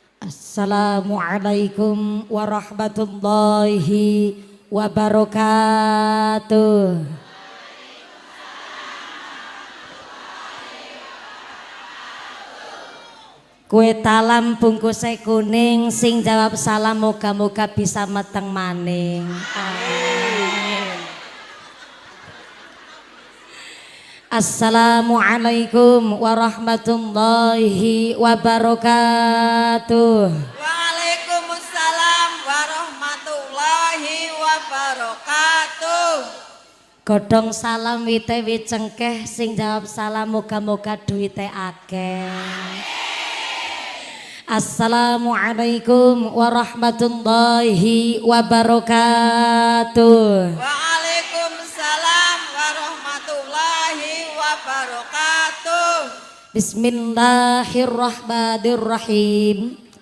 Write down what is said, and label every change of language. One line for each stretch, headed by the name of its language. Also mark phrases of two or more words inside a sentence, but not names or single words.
Arabic: السلام عليكم ورحمة الله وبركاته.
Indonesian: Kue talam bungkusnya kuning,
Javanese: sing jawab salam moga-moga bisa meteng maning.
Arabic: Amin. السلام عليكم ورحمة الله وبركاته. وعليكم السلام ورحمة الله وبركاته.
Javanese: Godhong salam wite wicengkeh, sing jawab salam moga-moga duwite akeh.
Arabic: السلام عليكم ورحمة الله وبركاته. وعليكم السلام ورحمة الله وبركاته. Bismillahirrahmanirrahim.